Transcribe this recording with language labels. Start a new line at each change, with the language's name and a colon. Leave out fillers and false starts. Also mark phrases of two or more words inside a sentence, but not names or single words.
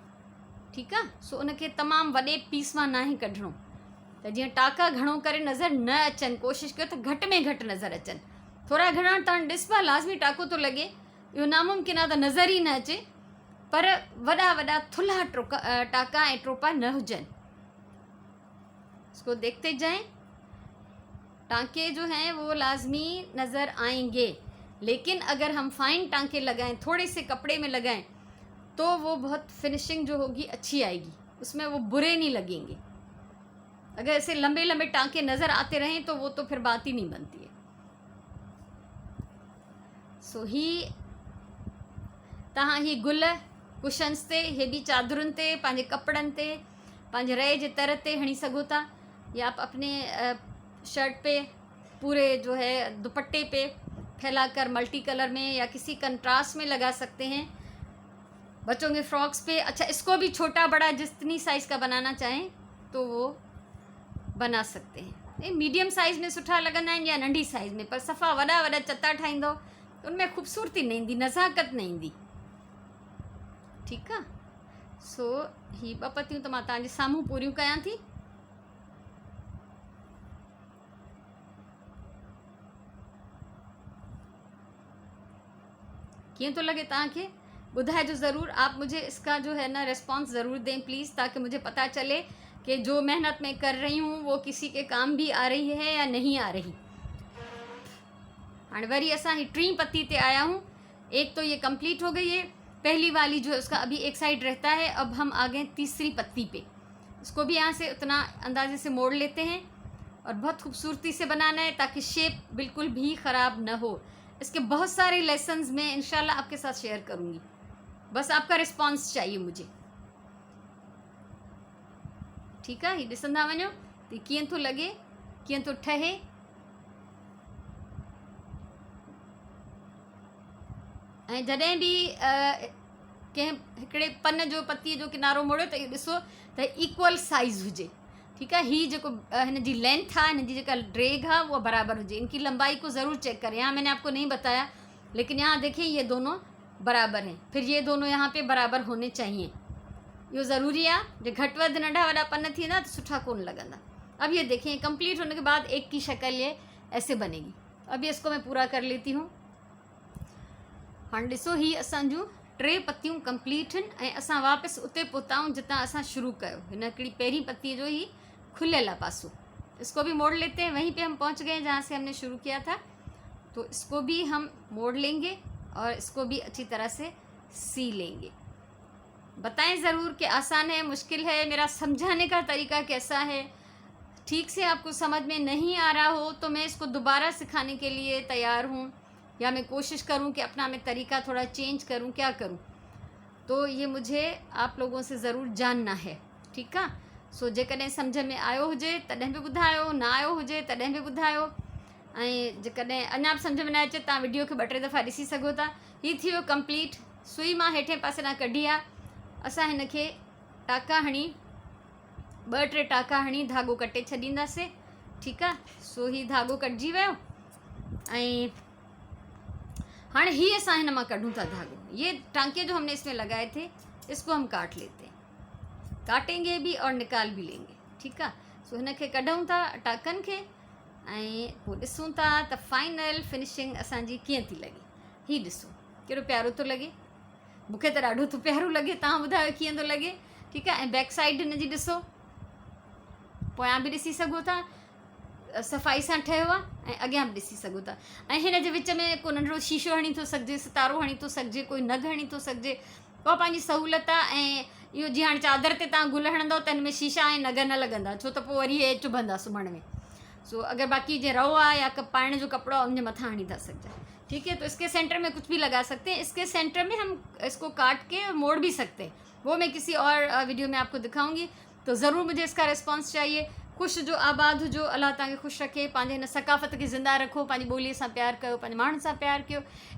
Sindhi: ठीकु आहे, सो उनखे तमामु वॾे पीस मां न ई कढणो, त जीअं टाका घणो करे नज़र न अचनि। कोशिशि कयो त घटि में घटि नज़र अचनि। थोरा घणा तव्हां ॾिसबा लाज़मी टाको थो लॻे, इहो नामुमकिन आहे त नज़र ई न अचे, पर वॾा वॾा थुल्हा टाका ऐं टोपा न हुजनि।
Urdu: اس کو دیکھتے جائیں، ٹانکے جو ہیں وہ لازمی نظر آئیں گے، لیکن اگر ہم فائن ٹانکے لگائیں، تھوڑے سے کپڑے میں لگائیں، تو وہ بہت فنشنگ جو ہوگی اچھی آئے گی، اس میں وہ برے نہیں لگیں گے. اگر ایسے لمبے لمبے ٹانکے نظر آتے رہیں تو وہ تو پھر بات ہی نہیں بنتی ہے.
Sindhi: सो ही तहां ही गुल कुशन्स ते, हे भी चादरुनि ते, पंहिंजे कपड़नि ते, पंहिंजे रए जे तर ते हणी सघो था,
Urdu: یا آپ اپنے شرٹ پہ، پورے جو ہے دوپٹے پہ پھیلا کر ملٹی کلر میں یا کسی کنٹراسٹ میں لگا سکتے ہیں. بچوں کے فراکس پہ، اچھا اس کو بھی چھوٹا بڑا جتنی سائز کا بنانا چاہیں تو وہ بنا سکتے ہیں. یہ میڈیم سائز میں
Sindhi: सुठा लगंदा आहिनि या नंढी साइज़ में, पर सफ़ा वॾा वॾा चता ठाहींदो त उनमें ख़ूबसूरती न ईंदी, नज़ाकत न ईंदी। ठीकु आहे, सो ही ॿ पतियूं त मां तव्हांजे साम्हूं पूरियूं कयां थी। कीअं थो लगे तव्हांखे? ॿुधाइजो ज़रूर।
Urdu: آپ مجھے اس کا جو ہے نا ریسپانس ضرور دیں پلیز، تاکہ مجھے پتا چلے کہ جو محنت میں کر رہی ہوں وہ کسی کے کام بھی آ رہی ہے یا نہیں آ رہی. हाँ,
Sindhi: वरी असां ही 3 पत्ती ते आया हूँ।
Urdu: ایک تو یہ کمپلیٹ ہو گئی ہے، پہلی والی جو ہے اس کا ابھی ایک سائیڈ رہتا ہے. اب ہم آ گئے تیسری پتی پہ، اس کو بھی یہاں سے اتنا اندازے سے موڑ لیتے ہیں اور بہت خوبصورتی سے بنانا ہے تاکہ شیپ بالکل بھی خراب نہ ہو. اس کے بہت سارے لیسنز میں ان شاء اللہ آپ کے ساتھ شیئر کروں گی، بس آپ کا ریسپانس چاہیے مجھے. ٹھیک ہے,
Sindhi: ये ॾिसंदा वञो त कीअं थो लॻे, कीअं थो ठहे। ऐं जॾहिं बि कंहिं हिकिड़े पन जो पत्तीअ जो किनारो मोड़ियो त इहो ॾिसो त
English: equal size
Sindhi: हुजे।
Urdu: ٹھیک ہے,
Sindhi: ही जेको हिन जी लेंथ है, हिन जी जेका ड्रेग है वो बराबर हुजे।
Urdu: ان کی لمبائی کو ضرور چیک کریں۔ یہاں میں نے آپ کو نہیں بتایا، لیکن یہاں دیکھیے یہ دونوں برابر ہیں، پھر یہ دونوں یہاں پہ برابر ہونے چاہییں.
Sindhi: इहो ज़रूरी आहे। जो घटि वधि नंढा वॾा पन थींदा त सुठा कोन लॻंदा।
Urdu: اب یہ دیکھیں کمپلیٹ ہونے کے بعد ایک کی شکل یہ ایسے بنے گی. اب یہ اس کو میں پورا کر لیتی ہوں.
Sindhi: हाँ ॾिसो ही असांजूं 3 पत्तियूं कंप्लीट आहिनि ऐं असां वापसि उते पहुताऊं जितां असां शुरू कयो। हिन हिकिड़ी पहिरीं पत्ती जो ही खुलियल आहे पासो,
Urdu: اس کو بھی موڑ لیتے ہیں. وہیں پہ ہم پہنچ گئے جہاں سے ہم نے شروع کیا تھا، تو اس کو بھی ہم موڑ لیں گے اور اس کو بھی اچھی طرح سے سی لیں گے. بتائیں ضرور کہ آسان ہے، مشکل ہے، میرا سمجھانے کا طریقہ کیسا ہے. ٹھیک سے آپ کو سمجھ میں نہیں آ رہا ہو تو میں اس کو دوبارہ سکھانے کے لیے تیار ہوں، یا میں کوشش کروں کہ اپنا میں طریقہ تھوڑا چینج کروں، کیا کروں، تو یہ مجھے آپ لوگوں سے ضرور جاننا ہے.
Sindhi: ठीकु आहे। सो जेकॾहिं सम्झ में आयो हुजे तॾहिं बि ॿुधायो, न आयो हुजे तॾहिं बि ॿुधायो। ऐं जेकॾहिं अञा बि सम्झ में न अचे तव्हां वीडियो खे 2-3 दफ़ा ॾिसी सघो था। हीअ थी वियो कंप्लीट। सुई मां हेठे पासे ॾांहुं कढी आहे। असां हिन खे टाका हणी 2-3 टाका हणी धाॻो कटे छॾींदासीं। ठीकु आहे। सो ही धाॻो कटिजी वियो ऐं हाँ ही असां हिन मां कढूं था धागो।
Urdu: یہ ٹانکے جو ہم نے اس میں لگائے تھے اس کو ہم کاٹ لیتے ہیں، کاٹیں گے بھی اور نکال بھی لیں گے. ٹھیک ہے.
Sindhi: सो हिन खे कढूं था टाकनि खे ऐं पोइ ॾिसूं था त
English: final finishing
Sindhi: असांजी कीअं थी लॻे। ही ॾिसो कहिड़ो प्यारो थो लॻे, मूंखे त ॾाढो थो प्यारो लॻे। तव्हां ॿुधायो कीअं थो लॻे। ठीकु आहे। ऐं
English: back side
Sindhi: हिन जी ॾिसो, पोयां बि ॾिसी सघो था, सफ़ाई सां ठहियो आहे ऐं अॻियां बि ॾिसी सघो था। ऐं हिन जे विच में को नंढिड़ो शीशो हणी थो सघिजे, सितारो हणी थो सघिजे, कोई नग हणी थो सघिजे, उहा पंहिंजी सहूलियत आहे। ऐं इहो जीअं हाणे चादर ते तव्हां गुल हणंदव त हिन में शीशा ऐं नग न लॻंदा, छो त पोइ वरी इहे चुभंदा सुम्हण में। सो अगर बाकी जो रओ आहे या पाइण जो कपिड़ो आहे उनजे मथां हणी था सघिजे।
Urdu: ٹھیک ہے. تو اس کے سینٹر میں کچھ بھی لگا سکتے ہیں۔ اس کے سینٹر میں ہم اس کو کاٹ کے موڑ بھی سکتے ہیں، وہ میں کسی اور ویڈیو میں آپ کو دکھاؤں گی. تو ضرور مجھے اس کا ریسپانس چاہیے.
Sindhi: ख़ुशि जो आबाद हुजो, अल्लाह तव्हांखे ख़ुशि रखे, पंहिंजे हिन सकाफ़त खे ज़िंदा रखो, पंहिंजी ॿोलीअ सां प्यार कयो, पंहिंजे माण्हुनि सां प्यार कयो।